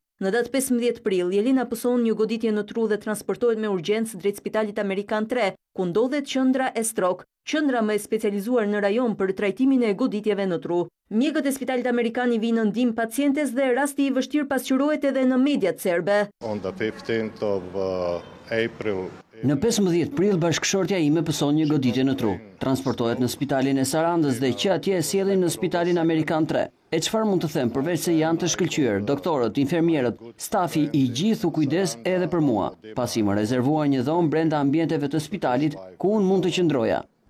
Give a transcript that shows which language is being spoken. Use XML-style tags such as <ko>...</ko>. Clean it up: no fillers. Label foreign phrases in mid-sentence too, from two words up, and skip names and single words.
<sq>Në datë 15 prill, Jelena pëson një goditje në tru dhe transportohet me urgjencë drejt spitalit amerikan 3, ku ndodhet qendra e strok, qendra më e specializuar në rajon për trajtimin e goditjeve në tru. Mjekët e spitalit amerikan i vinë në ndihmë pacientes dhe rasti i vështirë pasqyrohet edhe në mediat serbe.</sq> <en>On the 15th of April.</en> <sq>Në 15 prill bashkëshortja ime pëson një goditje në tru. Transportohet në spitalin e Sarandës dhe që atje e sjellin në spitalin amerikan 3. E çfarë mund të them përveç se janë të shkëlqyer, doktorët, infermierët, stafi i gjithë u kujdes edhe për mua, pasi më rezervuar një dhomë brenda ambienteve të spitalit ku unë mund të qëndroja.</sq>